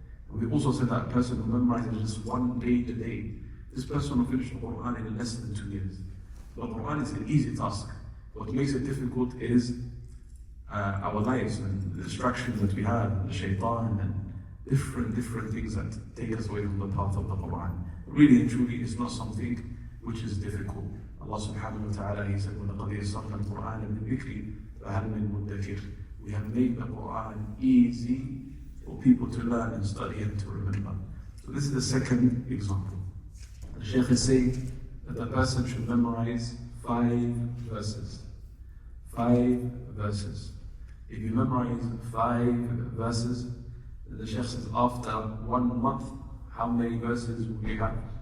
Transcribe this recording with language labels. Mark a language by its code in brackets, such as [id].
[en] And we also said that person who memorizes just 1 day a day, this person will finish the Quran in less than 2 years. The Quran is an easy task. What makes it difficult is our lives and the distractions that we have, the shaitan and different things that take us away from the path of the Quran. Really and truly, it's not something which is difficult. [ar] Allah subhanahu wa ta'ala, [en] He said, [ar] وَلَقَدْ يَسَّرْنَا الْقُرْآنَ لِلذِّكْرِ فَهَلْ مِن مُدَّكِرٍ. [en] We have made the Quran easy for people to learn and study and to remember. So this is the second example. The Shaykh is saying that the person should memorize 5 verses. 5 verses. If you memorize 5 verses, the Shaykh says after 1 month, how many verses will you have?